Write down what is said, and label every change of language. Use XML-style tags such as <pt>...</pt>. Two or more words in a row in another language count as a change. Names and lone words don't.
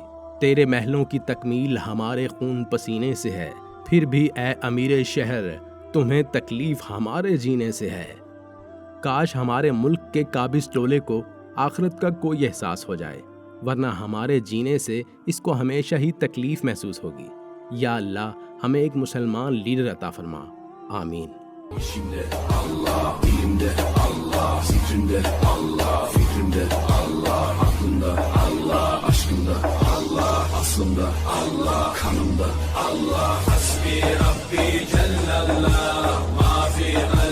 <ur>تیرے محلوں کی تکمیل ہمارے خون پسینے سے ہے، پھر بھی اے امیر شہر تمہیں تکلیف ہمارے جینے سے ہے۔ کاش ہمارے ملک کے قابض ٹولے کو آخرت کا کوئی احساس ہو جائے، ورنہ ہمارے جینے سے اس کو ہمیشہ ہی تکلیف محسوس ہوگی۔ یا اللہ، ہمیں ایک مسلمان لیڈر عطا فرما، آمین۔</ur> <tr>İçimde Allah, dilimde Allah, zikrimde Allah, fikrimde Allah, aklımda Allah, aşkımda Allah, aslımda Allah, kanımda Allah.</tr> <ar>حسبي ربي جل الله، ما في</ar>